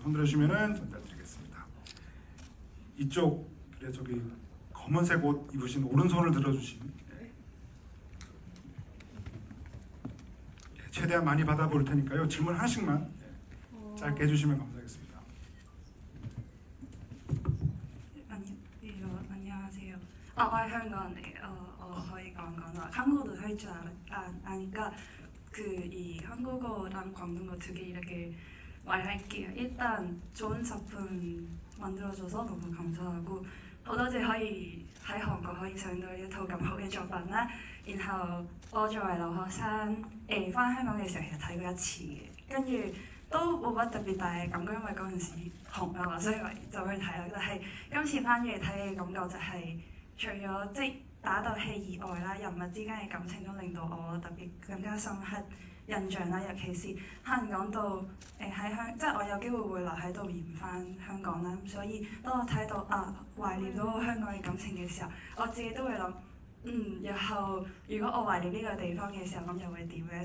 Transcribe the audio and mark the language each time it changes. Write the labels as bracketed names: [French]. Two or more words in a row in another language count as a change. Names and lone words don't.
[Korean] 손 들어주시면은 전달드리겠습니다. 이쪽 그래 저기 검은색 옷 입으신 오른손을 들어주신 최대한 많이 받아볼 테니까요. 질문 하나씩만 짧게 해주시면 감사하겠습니다. 안녕하세요. [Cantonese] 我係香港人嚟嘅，我可以講廣東話。 [Korean] 한국어도 할 줄 아니까 이 한국어랑 광동어 두 개 이렇게 말할게요. 일단 좋은 작품 만들어줘서 너무 감사하고 [Cantonese] 好多謝可以喺韓國可以上到一套咁好嘅作品啦。然後我作為留學生翻香港嘅時候其實睇過一次嘅，跟住都冇乜特別大嘅感覺，因為嗰陣時紅啊嘛，所以我就去睇啦。但係今次翻咗嚟睇嘅感覺就係除咗即係打鬥戲以外啦，人物之間嘅感情都令到我特別更加深刻印象啦。尤其是可能講到即係我有機會會留喺度研翻香港啦，所以當我睇到懷念到香港嘅感情嘅時候，我自己都會諗，日後如果我懷念呢個地方嘅時候，咁又會點咧？